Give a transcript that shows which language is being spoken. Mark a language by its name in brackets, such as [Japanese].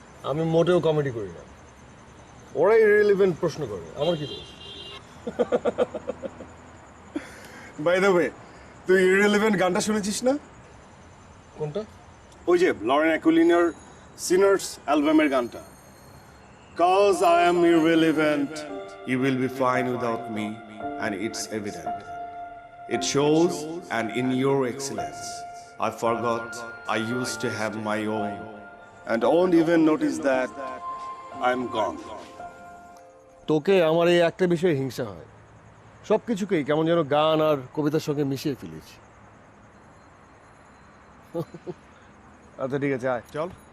[Bangla] আমি মোটেও কমেডি করি না, ওরাই রিলেভেন্ট প্রশ্ন করে, আমার কি দোষ? বাই দ্য ওয়ে, তুই ইররিলেভেন্ট গানটা শুনেছিস না? কোনটা? ওই যে লরেন অ্যাকুইলিনার সিনার্স অ্যালবামের গানটা। [English] Cause I am irrelevant, you will be fine without me, and it's evident. It shows, and in your excellence, I forgot I used to have my own, and won't even notice that I'm gone. [Bangla] তোকে আমার এই একটা বিষয়ে হিংসা হয়, সব কিছুকেই কেমন যেন গান আর কবিতার সঙ্গে মিশিয়ে ফেলেছি। আচ্ছা ঠিক আছে, আয় চল।